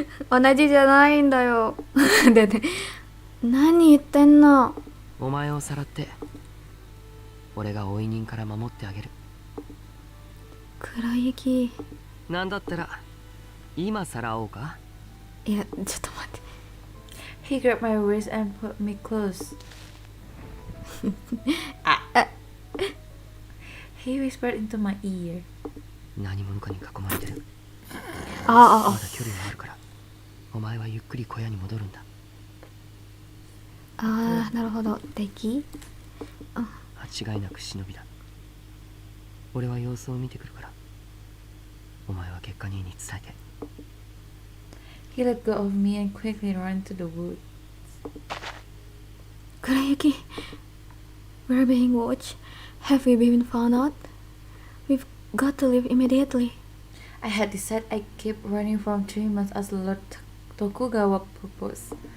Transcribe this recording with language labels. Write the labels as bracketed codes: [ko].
[ja] 同じじゃないんだよ。でね、何言ってんの？お前をさらって俺が追い人から守ってあげる。黒雪。なんだったら今さらおうか？いや、ちょっと待って。 [en] He grabbed my wrist and put me close. He whispered into my ear. [ja] 何者かに囲まれてる。まだ距離があるからお前はゆっくり小屋に戻るんだ。なるほど。敵？間違いなく忍びだ。俺は様子を見てくるからお前は月下兄に伝えて。 [en] He let go of me and quickly ran to the woods. 黒雪。We're being watched. Have we been found out? We've got to leave immediately. I had decided I keep running from 3 months as Lord Tokugawa proposed.